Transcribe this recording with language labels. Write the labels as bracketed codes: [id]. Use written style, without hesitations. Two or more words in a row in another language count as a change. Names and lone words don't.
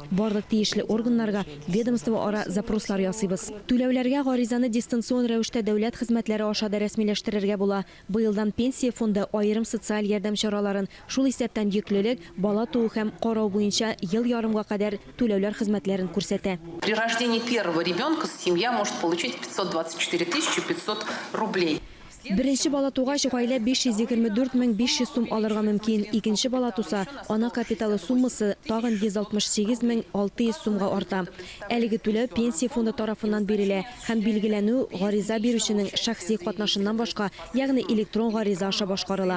[tt] Барлык тиешле органнарга ведомство ара запрослар ясыйбыз. Түләүләргә гаризаны дистанцион рәвештә дәүләт хезмәтләре аша да рәсмиләштерергә була. Быелдан пенсия фонды аерым социаль ярдәм чараларын, шул исәптән йөклелек, бала туу һәм карау буенча ел ярымга кадәр түләүләр хезмәтләрен күрсәтә. [ru] При рождении первого ребенка семья может получить 524 500 рублей. [tt] Беренче бала тугач гаилә 524 500 сум алырга мөмкин. Икенче бала туса, ана капиталы суммасы тагын 168 600 сумга арта. Әлеге түләү пенсия фонды тарафыннан бирелә һәм билгеләнү гариза бирүченең шәхси катнашыннан башка, ягъни электрон гариза аша башкарыла.